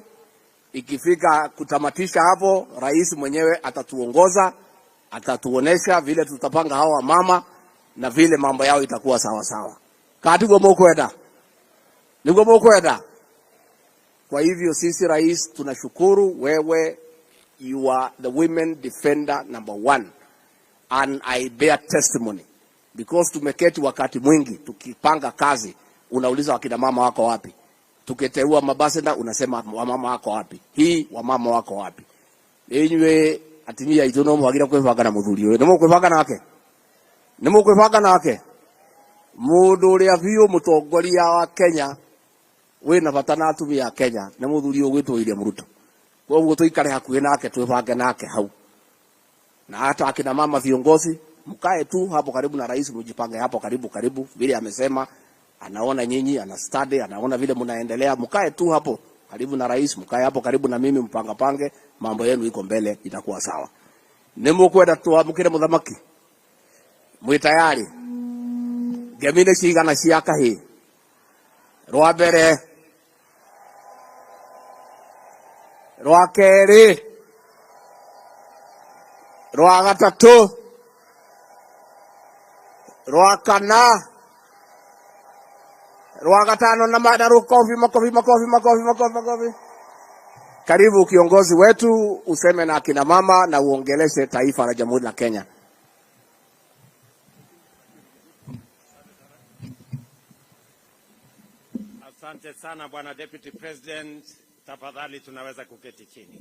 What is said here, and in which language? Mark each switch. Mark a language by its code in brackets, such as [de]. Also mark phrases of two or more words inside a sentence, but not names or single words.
[sw] Ikifika kutamatisha hapo, rais mwenyewe atatuongoza, atatuonesha vile tutapanga hawa mama na vile mambo yao itakuwa sawa sawa. [mer] Katigo mokwenda. Nigo mokwenda. [sw] Kwa hivyo sisi rais tunashukuru wewe, [en] you are the women defender number 1, and I bear testimony because [sw] tumeketi wakati mwingi tukipanga kazi, unauliza wakina mama wako wapi? Tukiteua mabasenda unasema wamama wako wapi? Hii wamama wako wapi? [mer] Enywe atimia itono mwagira kwebanga na muthuri uyu nimo kwebanga nake, nimo kwebanga nake mundu uria biu mutongoria wa Kenya wina bata na atumia ya Kenya na muthuri uyu gwitwo William Ruto. Koguo tuikare hakuhi nake twebange nake hau, [sw] na hata akina mama viongozi mkae tu hapo karibu na rais, mjipange hapo karibu vile amesema. Anaona nyinyi, ana study, anaona vile mnaendelea, mkae tu hapo karibu na rais, mkae hapo karibu na mimi, pange mambo yenu, iko mbele, itakuwa sawa. [mer] Nimukwenda tuamukire muthamaki, mwi tayari? Gemine cigana cia kahi rwa mbere, rwa keri, rwa gatatu, rwa kana, rwa gatano na madaru. [sw] Makofi. Karibu kiongozi wetu, useme na akina mama na uongeleshe taifa la Jamhuri la Kenya. Asante sana Bwana [en] Deputy President, [sw] tafadhali tunaweza kuketi chini.